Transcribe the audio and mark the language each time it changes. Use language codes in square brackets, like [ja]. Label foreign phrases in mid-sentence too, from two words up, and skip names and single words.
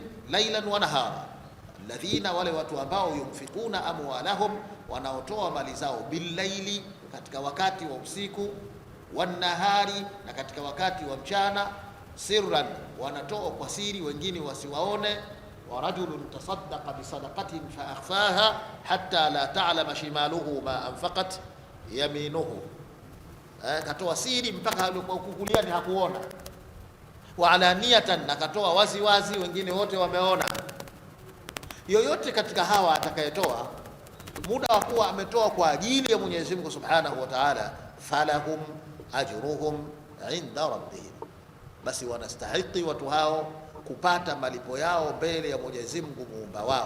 [ar] ليلا ونهارا، الذين, [sw] wale watu ambao [ar] ينفقون أموالهم, [sw] wanaotoa mali zao, billaili, katika wakati wa usiku, wanahari, na katika wakati wa mchana, sirran, wanatoa kwa siri, wengine wasiwaone. [ar] ورجل تصدق بصدقة فأخفاها حتى لا تعلم شماله ما أنفقت يمينه, [sw] katoa siri mpaka kukuliani hakuona. [ar] وعلانية, [sw] na katoa wazi wazi, wengine wote wameona. Yoyote katika hawa atakayetoa muda wa kuwa ametoa kwa ajili ya Mwenyezi Mungu [ar] سبحانه وتعالى, فلهم أجرهم عند ربهم, [sw] basi wanastahiki watu hao kupata malipo yao mbele ya Mwenyezi Mungu muumba wao.